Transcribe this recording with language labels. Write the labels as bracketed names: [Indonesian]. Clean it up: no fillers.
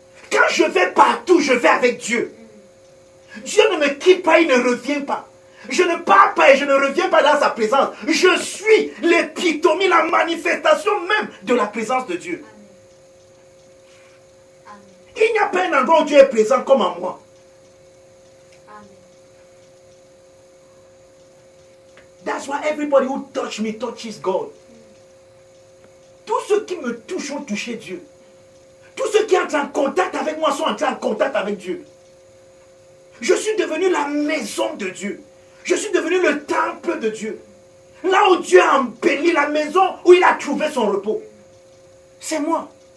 [French] Quand je vais partout, je vais avec Dieu. Dieu ne me quitte pas, il ne revient pas. Je ne pars pas et je ne reviens pas dans sa présence. Je suis l'épitomie, la manifestation même de la présence de Dieu. Il n'y a pas un endroit où Dieu est présent comme en moi. [English] That's why everybody who touch me touches God. [French] Tous ceux qui me touchent ont touché Dieu. Tous ceux qui entrent en contact avec moi sont entrés en contact avec Dieu. Je suis devenu la maison de Dieu. Je suis devenu le temple de Dieu. Là où Dieu a embelli la maison où il a trouvé son repos. C'est moi.